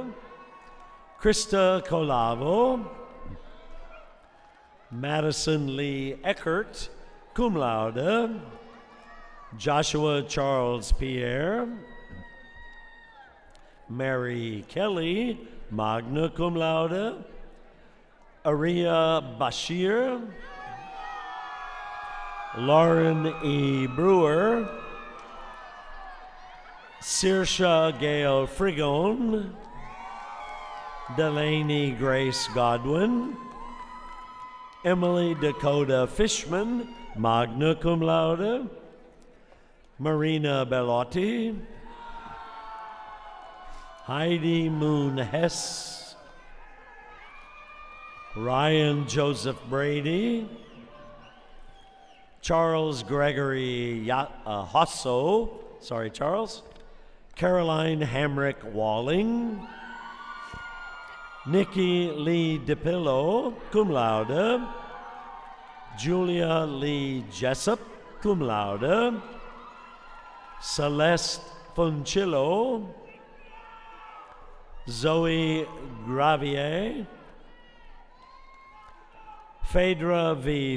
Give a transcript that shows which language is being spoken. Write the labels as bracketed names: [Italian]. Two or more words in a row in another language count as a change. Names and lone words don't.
[English] Krista Colavo. Madison Lee Eckert, [Latin] cum laude. [English] Joshua Charles Pierre. Mary Kelly, [Latin] magna cum laude. [English] Aria Bashir. Lauren E. Brewer. Saoirse Gail Frigone. Delaney Grace Godwin. Emily Dakota Fishman, [Latin] magna cum laude. [English] Marina Bellotti. Heidi Moon Hess. Ryan Joseph Brady. Charles Gregory Hosso. Sorry, Charles. Caroline Hamrick Walling. Nikki Lee DePillo, [Latin] cum laude. [English] Julia Lee Jessup, [Latin] cum laude. [English] Celeste Funcillo. Zoe Gravier. Phaedra V.